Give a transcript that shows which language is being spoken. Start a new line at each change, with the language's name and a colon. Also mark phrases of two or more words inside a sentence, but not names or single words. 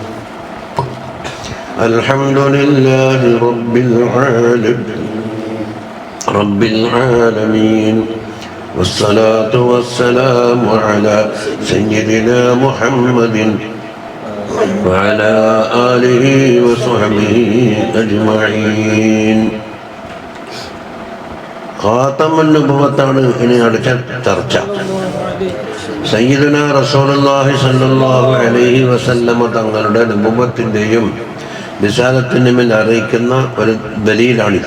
Arabic: الحمد لله رب العالمين والصلاة والسلام على سيدنا محمد وعلى آله وصحبه أجمعين. خاتم النبوة
Malayalam: ഇനി അടുത്ത ചർച്ച.
Arabic: سيدنا رسول الله صلى الله عليه وسلم
Malayalam: തങ്ങളുടെ നുബുവത്തിൻ്റെയും റിസാലത്തിൻ്റെയും അറിയിക്കുന്ന ഒരു ദലീലാണിത്.